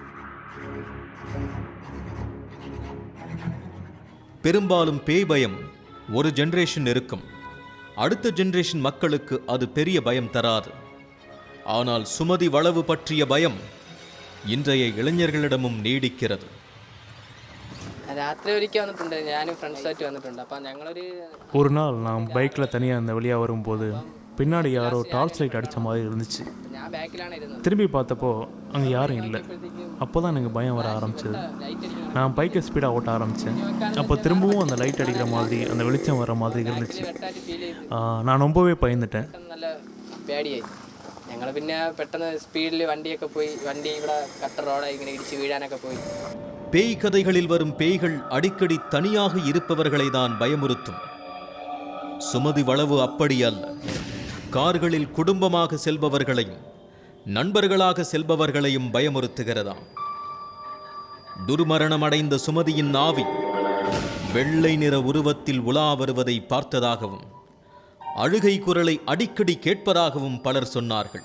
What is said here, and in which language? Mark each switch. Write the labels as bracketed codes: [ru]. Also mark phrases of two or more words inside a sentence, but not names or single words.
[ta] பெரும்பாலும் பேய் பயம் ஒரு ஜெனரேஷன் இருக்கும், அடுத்த ஜெனரேஷன் மக்களுக்கு அது பெரிய பயம் தராது. ஆனால் சுமதி வளவு பற்றிய பயம் இன்றைய இளைஞர்களிடமும் நீடிக்கிறது. [ml] രാത്രി ഒരിക്കൽ വന്നിട്ടുണ്ട്, ഞാനും ഫ്രണ്ട്സായിട്ട് വന്നിട്ടുണ്ട്. അപ്പം ഞങ്ങളൊരു [ta] ஒரு நாள் நான் பைக்கில் தனியாக அந்த வழியாக வரும்போது பின்னாடி யாரோ டார்ச் லைட் அடித்த மாதிரி இருந்துச்சு. [ml] ഞാൻ ബാക്കിലാണ് ഇരുന്നത്. [ta] திரும்பி பார்த்தப்போ அங்கே யாரும் இல்லை. அப்போ தான் எனக்கு பயம் வர ஆரம்பிச்சது. நான் பைக்கை ஸ்பீடாக ஓட்ட ஆரம்பித்தேன். அப்போ திரும்பவும் அந்த லைட் அடிக்கிற மாதிரி அந்த வெளிச்சம் வர மாதிரி இருந்துச்சு. நான் ரொம்பவே பயந்துட்டேன். [ml] നല്ല പേടിയായി. ഞങ്ങൾ പിന്നെ പെട്ടെന്ന് സ്പീഡിൽ വണ്ടിയൊക്കെ പോയി. വണ്ടി ഇവിടെ കട്ട റോഡായി ഇങ്ങനെ ഇടിച്ച് വീഴാനൊക്കെ പോയി. [ta] பேய் கதைகளில் வரும் பேய்கள் அடிக்கடி தனியாக இருப்பவர்களை தான் பயமுறுத்தும். சுமதி வளவு அப்படி அல்ல. கார்களில் குடும்பமாக செல்பவர்களையும் நண்பர்களாக செல்பவர்களையும் பயமுறுத்துகிறதாம். துர்மரணம் அடைந்த சுமதியின் ஆவி வெள்ளை நிற உருவத்தில் உலா வருவதை பார்த்ததாகவும் அழுகை குரலை அடிக்கடி கேட்பதாகவும் பலர் சொன்னார்கள்.